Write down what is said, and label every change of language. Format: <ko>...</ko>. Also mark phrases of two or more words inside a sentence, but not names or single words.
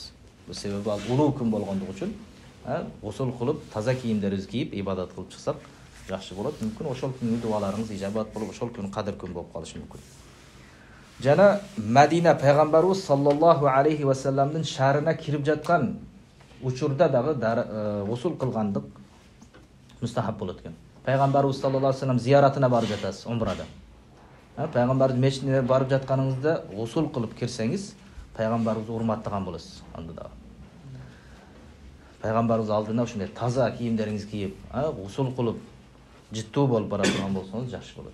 <uz>Bu sababi ulug' kun bo'lganligi uchun g'usul qilib, toza kiyimlar kiyib ibodat qilib chiqsak yaxshi bo'ladi. Mumkin o'shol kunning duolaringiz ijobat bo'lib, o'shol kun Qadr kun bo'lib qolishi mumkin. Jana Madina payg'ambarimiz sollallohu alayhi va sallamning shahrina kirib jatgan</uz> <ky>учурда дагы гусул кылгандык мустахаб болот экен. Пайгамбарыбыз саллаллаху алейхи вассалам зияратына барып жатасыз умрада. Пайгамбардын мешитине барып жатканыңызда гусул кылып кирсеңиз, пайгамбарыбызды урматтаган болосуз анда дагы. Пайгамбарыбыз алдына ушундай таза кийимдериңизди кийип, гусул кылып, жыттуу болуп бара турган болсоңуз жакшы болот.</ky>